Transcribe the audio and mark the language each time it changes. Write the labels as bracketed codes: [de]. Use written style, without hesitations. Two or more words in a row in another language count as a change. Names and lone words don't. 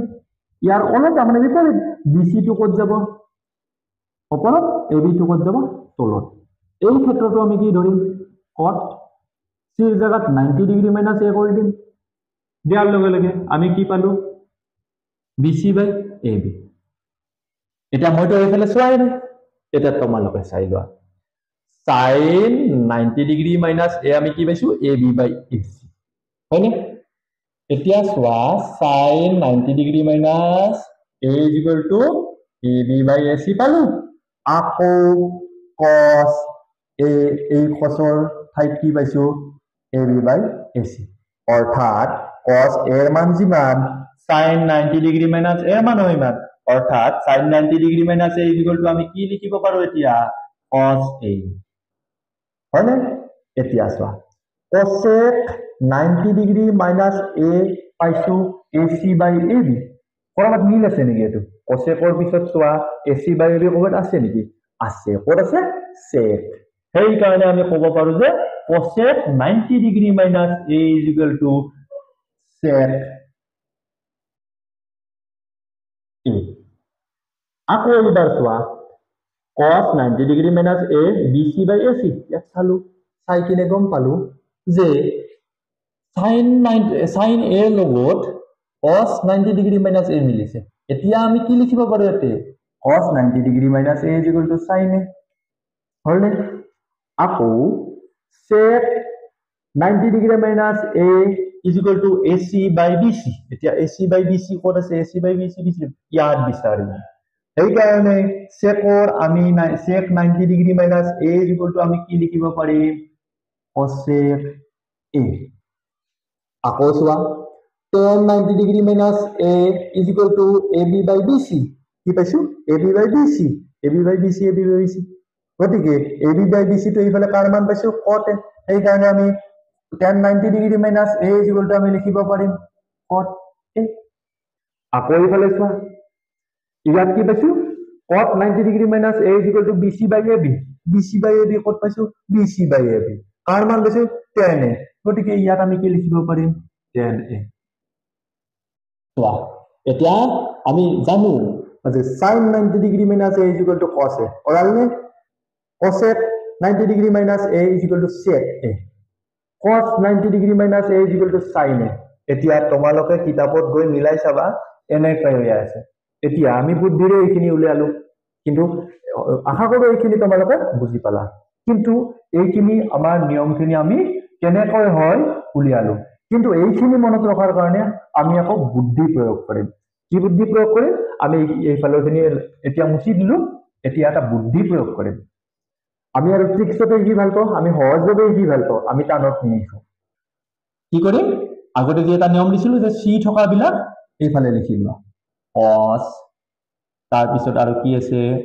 [as] ইয়াৰ ওলটা মানে বিপৰীত bc টো কত যাব ওপৰত ab টো কত যাব তলত এই ক্ষেত্ৰটো আমি কি ধৰিম cot c এর জায়গাত 90 ডিগ্ৰী মাইনাস a কৰি দিম দিয়াৰ লগে লগে আমি কি পালো [en] bc by ab [as] এটা মইতো এইফালে চোৱাই নাই এটা তোমালোকে চাই লোৱা sin 90 ডিগ্ৰী মাইনাস a আমি কি পাইছো [en] ab by ac [as] হয়নে এতিয়া চোৱা sin 90 ডিগ্ৰী মাইনাস a [en] is equal to ab by ac [as] পালো আকৌ cos a এই cosৰ ঠাইত কি পাইছো [en] ab by ac [as] অৰ্থাৎ cos a এর মান যিমান sin 90 ডিগ্ৰী মাইনাস a এর মান ইমান অর্থাৎ sin 90 ডিগ্ৰী মাইনাস a [en] is equal to [as] আমি কি লিখিব পাৰো এতিয়া cos a হয়নে এতিয়া চোৱা cosec 90 ডিগ্ৰী মাইনাস a পাইছো [en] ac by ab [as] কৰবাত মিল আছে নেকি এটো cosecৰ পিছত চোৱা [en] ac by ab [as] কৰবাত আছে নেকি আছে ক'ত আছে sec সেই কাৰণে আমি ক'ব পাৰো যে cosec 90 ডিগ্ৰী মাইনাস a [en] is equal to [as] sec a আকৌ এবাৰ চোৱা cos 90 ডিগ্ৰী মাইনাস a [en] bc by ac [as] ইয়াক চালো চাই কিনে গম পালো যে sin a লগত cos 90 ডিগ্ৰী মাইনাস a মিলিছে এতিয়া আমি কি লিখিব পাৰো এতে cos 90 ডিগ্ৰী মাইনাস a [en] is equal to [as] sin a হলনে আকৌ sec 90 ডিগ্ৰী মাইনাস a [en] is equal to ac by bc [as] এতিয়া [en] ac by bc [as] ক'ত আছে [en] ac by bc [as] ইয়াত বিচাৰিম এই কাৰণে secৰ আমি sec 90 ডিগ্ৰী মাইনাস a [en] is equal to [as] আমি কি লিখিব পাৰিম cosec a আকৌ চোৱা tan 90 ডিগ্ৰী মাইনাস a [en] is equal to ab by bc [as] কি পাইছো [en] ab by bc [as] গতিকে [en] ab by bc [as] তো এইফালে কাৰ মান পাইছো cot এই কাৰণে আমি tan 90 ডিগ্ৰী মাইনাস a [en] is equal to [as] আমি লিখিব পাৰিম cot a আকৌ এইফালে চোৱা ইয়াত কি পাইছো cot 90 ডিগ্ৰী মাইনাস a [en] is equal to bc by ab [as] কত পাইছো [en] bc by ab [as] কাৰ মান পাইছো tan a গতিকে ইয়াত আমি কি লিখিব পাৰিম tan a চোৱা এতিয়া আমি জানো যে sin 90 ডিগ্ৰী [en] minus a is equal to cos a [as] ওলালনে cosec 90 ডিগ্ৰী [en] minus a is equal to sec a cos [as] 90 ডিগ্ৰী [en] minus a is equal to sin a [as] এতিয়া তোমালোকে কিতাপত গৈ মিলাই চাবা এনেকৈ হৈ আছে এতিয়া আমি বুদ্ধিৰে এইখিনি উলিয়ালো কিন্তু আশা কৰো এইখিনি তোমালোকে বুজি পালা কিন্তু এইখিনি আমাৰ নিয়মখিনি আমি কেনেকৈ হয় উলিয়ালো কিন্তু এইখিনি মনত ৰখাৰ কাৰণে আমি আকৌ বুদ্ধি প্ৰয়োগ কৰিম কি বুদ্ধি প্ৰয়োগ কৰিম আমি এই ফালৰখিনি এতিয়া মুছি দিলো এতিয়া এটা বুদ্ধি প্ৰয়োগ কৰিম আমি আৰু ট্ৰিক্সতে কি ভাল পাওঁ আমি সহজভাৱে কি ভাল পাওঁ আমি টানত নিয়ে কি কৰিম আগতে যে এটা নিয়ম দিছিলো যে সি থকা বিলাক এইফালে লিখি লোৱা cos তাৰপিছত আৰু কি আছে